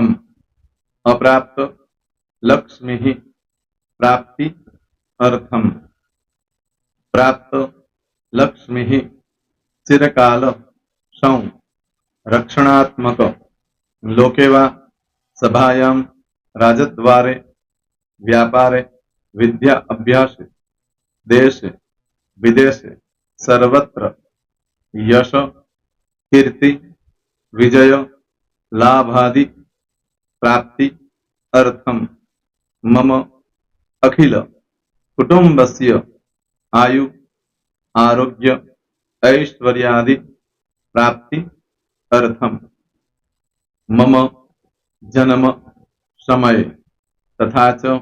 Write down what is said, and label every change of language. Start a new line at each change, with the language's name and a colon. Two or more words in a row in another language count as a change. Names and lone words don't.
Sanskrit: અપ્રાપ્ત, લક્ષ્મી, પ્રાપ્તિ, અર્થમ, પ્રાપ્ત, લક્ષ્મી, ચિરકાલ, સૌ, રક્ષણાત્મક, લોકેવા, સભાયામ, રાજદ્વારે, વ્યાપારે, વિદ્યા અભ્યાસે, દેશે વિદેશે, સર્વત્ર यश कीर्ति विजय लाभादि प्राप्ति अर्थम मम अखिल कुटुंबस्य आयु आरोग्य ऐश्वर्यादि प्राप्ति अर्थम मम जन्म समय तथा च